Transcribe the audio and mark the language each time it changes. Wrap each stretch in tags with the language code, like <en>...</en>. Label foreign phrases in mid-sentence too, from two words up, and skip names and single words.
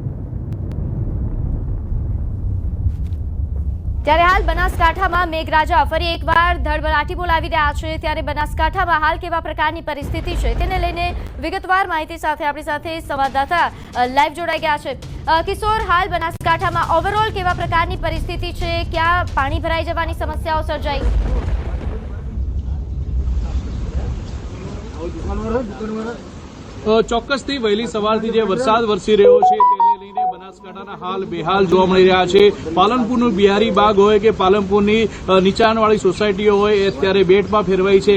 <gu>ત્યારે હાલ બનાસકાંઠામાં મેઘરાજા ફરી એકવાર ધડબડાટી બોલાવી રહ્યા છે। ત્યારે બનાસકાંઠામાં હાલ કેવા પ્રકારની પરિસ્થિતિ છે તેને લઈને વિગતવાર માહિતી સાથે આપણી સાથે સંવાદદાતા લાઇવ જોડાઈ ગયા છે। કિશોર, હાલ બનાસકાંઠામાં ઓવરઓલ કેવા પ્રકારની પરિસ્થિતિ છે? ક્યા પાણી ભરાઈ જવાની સમસ્યાઓ સર્જાઈ? ચોક્કસથી વહેલી સવારથી જે વરસાદ વરસી રહ્યો છે તેને લઈને બનાસકાંઠાના હાલ બેહાલ જોવા મળી રહ્યા છે। પાલનપુરનું બિહારી બાગ હોય કે પાલનપુરની નીચાણવાળી સોસાયટીઓ હોય એ અત્યારે બેટમાં ફેરવાઈ છે।</gu>